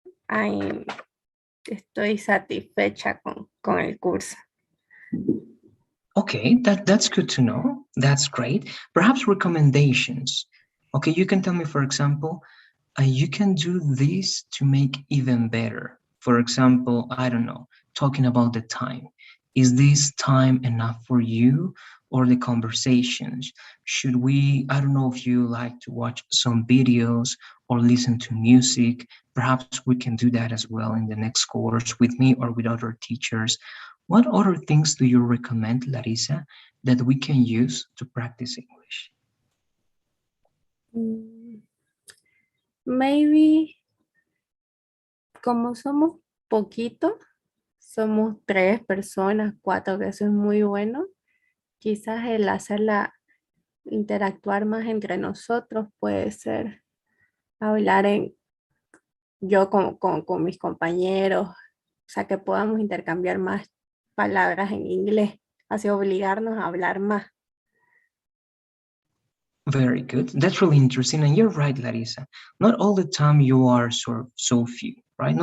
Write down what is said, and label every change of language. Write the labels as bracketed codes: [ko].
[es] I estoy satisfecha con el curso. [en] Okay, that's good to know. That's great. Perhaps recommendations. Okay, you can tell me, for example, you can do this to make even better. For example, I don't know, talking about the time. Is this time enough for you, or the conversations? Should we, I don't know if you like to watch some videos or listen to music. Perhaps we can do that as well in the next course with me or with other teachers. What other things do you recommend, Larissa, that we can use to practice English? [es] Mm, [en] Maybe [es] como somos poquitos, somos 3 personas, 4, que eso es muy bueno. Quizás el hacerla interactuar más entre nosotros puede ser hablar yo con mis compañeros, o sea, que podamos intercambiar más palabras en inglés, así obligarnos a hablar más. [en] Very good. That's really interesting. And you're right, Larissa. Not all the time you are so few, right?